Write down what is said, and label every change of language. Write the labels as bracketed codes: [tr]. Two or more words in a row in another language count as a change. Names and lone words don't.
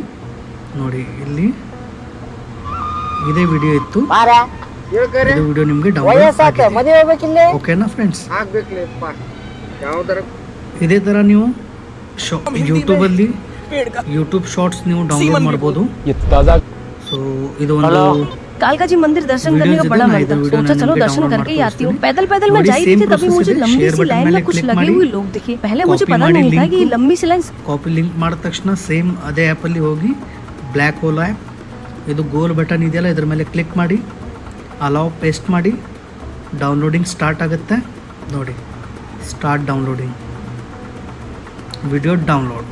[kn] ನೋಡಿ, ಇಲ್ಲಿ ಇದೇ ವಿಡಿಯೋ ಇತ್ತು. ಇದು ವಿಡಿಯೋ ನಿಮಗೆ ಡೌನ್ಲೋಡ್ ಆಗಿದೆ. ಓಕೆನಾ ಫ್ರೆಂಡ್ಸ್? ಇದೇ ಥರ ನೀವು ಯೂಟ್ಯೂಬಲ್ಲಿ ಯೂಟ್ಯೂಬ್ ಶಾರ್ಟ್ಸ್ ನೀವು ಡೌನ್ಲೋಡ್ ಮಾಡ್ಬೋದು. ಸೊ ಇದು ಒಂದು [hi] कालका जी मंदिर दर्शन करने का बड़ा मन था. सोचा चलो दर्शन करके ही आती हूँ. पैदल पैदल मैं जा रही थी, तभी मुझे लंबी सी लाइन में कुछ लगे हुए लोग दिखे. पहले मुझे पता नहीं था कि लंबी सी लाइन. [en] copy link [kn] ಮಾಡಿದ ತಕ್ಷಣ ಸೇಮ್ ಅದೇ ಆ್ಯಪಲ್ಲಿ ಹೋಗಿ ಬ್ಲ್ಯಾಕ್ ಹೋಲ್ ಆ್ಯಪ್, ಇದು [en] goal button [kn] ಇದೆಯಲ್ಲ, ಇದ್ರ ಮೇಲೆ ಕ್ಲಿಕ್ ಮಾಡಿ, [en] allow paste [kn] ಮಾಡಿ. [en] downloading start [kn] ಆಗುತ್ತೆ. ನೋಡಿ, [en] start downloading, video download.